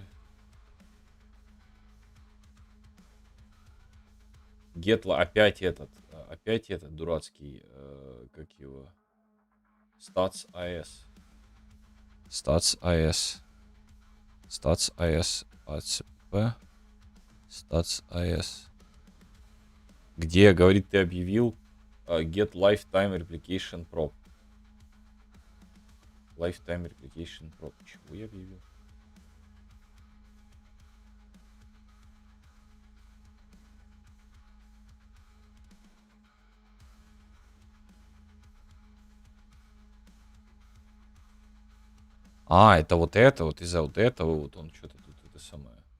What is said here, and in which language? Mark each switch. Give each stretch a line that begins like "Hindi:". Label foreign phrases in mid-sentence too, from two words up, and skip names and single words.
Russian: Гетла опять этот дурацкий, как его?
English: Stats AS. Stats AS. Stats AS. ACP. Stats AS.
Russian: Где, говорит, ты объявил
English: Get Lifetime Replication Prop. Lifetime Replication Prop.
Russian: Чего я объявил? А, это вот из-за вот этого вот он что-то тут это самое.